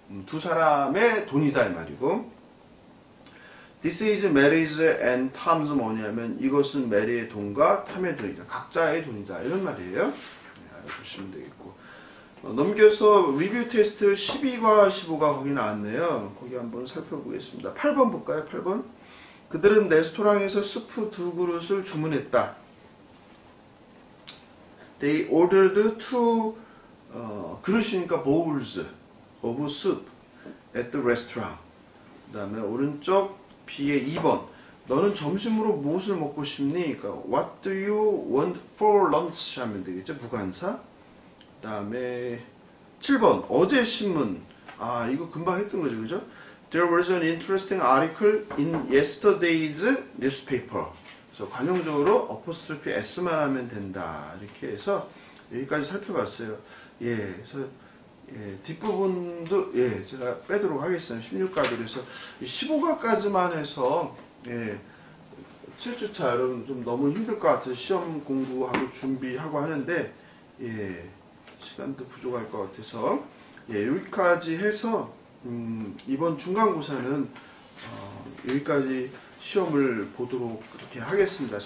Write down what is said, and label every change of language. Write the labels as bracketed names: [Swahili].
[Korean] 두 사람의 돈이다 이 말이고. [English] This is Mary's and Tom's money [Korean] 하면 이것은 메리의 돈과 탐의 돈이다. 각자의 돈이다. 이런 말이에요. 네, 알아두시면 되겠고. 넘겨서 리뷰 테스트 12과 15가 거기 나왔네요. 거기 한번 살펴보겠습니다. 8번 볼까요? 8번. 그들은 레스토랑에서 스프 2그릇을 주문했다. [English] They ordered 2 [Korean] 그릇이니까 [English] bowls of soup at the restaurant. [Korean] 그 다음에 오른쪽 B의 2번. 너는 점심으로 무엇을 먹고 싶니? 그러니까 [English] What do you want for lunch? [Korean] 하면 되겠죠. 부관사. 그 다음에 7번. 어제 신문. 아, 이거 금방 했던 거죠. 그죠? [English] There was an interesting article in yesterday's newspaper. [Korean] 그래서 관용적으로 어포스트로피 S만 하면 된다. 이렇게 해서 여기까지 살펴봤어요. 예, 그래서 예, 뒷부분도 예, 제가 빼도록 하겠습니다. 16가도 그래서 15가까지만 해서 예, 7주차 여러분 좀 너무 힘들 것 같아서 시험 공부하고 준비하고 하는데 예, 시간도 부족할 것 같아서 예, 여기까지 해서 이번 중간고사는 여기까지 시험을 보도록 그렇게 하겠습니다.